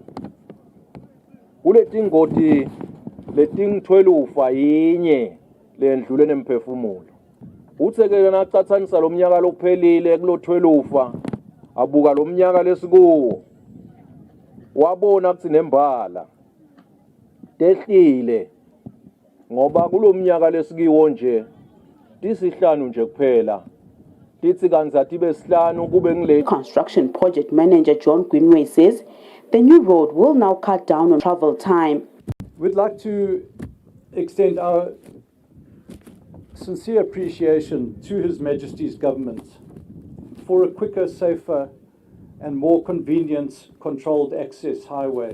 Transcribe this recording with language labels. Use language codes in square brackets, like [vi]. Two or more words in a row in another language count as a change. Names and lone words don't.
[ss] kuleti ngoti leting-12 yinye lendlule nemphefumulo utheke nacathanisa lo mnyaka lokuphelile kulo 12 abuka lo mnyaka lesikuwo wabona ukuthi nembala tehlile ngoba kulo mnyaka lesikiwo nje tisihlanu nje kuphela tithi kanza tibe sihlanu kube ngile. [en] Construction project manager John Greenway says the new road will now cut down on travel time. We'd like to extend our sincere appreciation to His Majesty's government for a quicker, safer and more convenient controlled access highway.